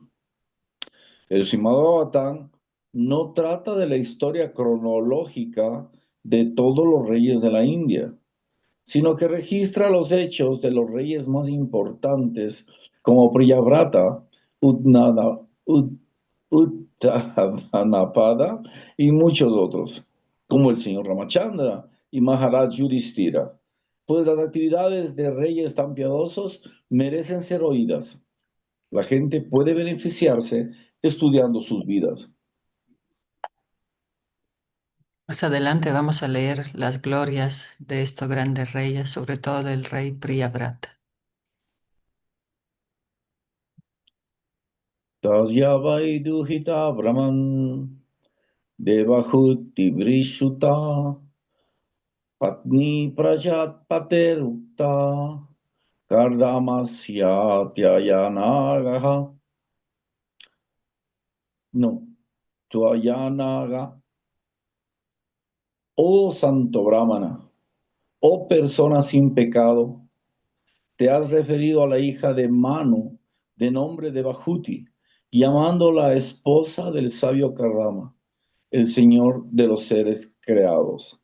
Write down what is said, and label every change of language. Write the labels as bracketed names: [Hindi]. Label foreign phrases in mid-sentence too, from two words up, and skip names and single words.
[Spanish] El Srimad Bhagavatam no trata de la historia cronológica de todos los reyes de la India, sino que registra los hechos de los reyes más importantes como Priyavrata, Uttanapada y muchos otros, como el señor Ramachandra y Maharaj Yudhishthira, pues las actividades de reyes tan piadosos merecen ser oídas. La gente puede beneficiarse estudiando sus vidas. Más adelante vamos a leer las glorias de estos grandes reyes, sobre todo del rey Priyavrata. [Sanskrit] Tasya Vaiduhita Brahman Devahuti Vrishuta Patni Prajat Paterukta Kardamasya Tyayanagaha. [Spanish] No, Tyayanaga. Oh Santo Brahmana, oh persona sin pecado, te has referido a la hija de Manu, de nombre de Bajuti, llamándola esposa del sabio Kardama, el señor de los seres creados.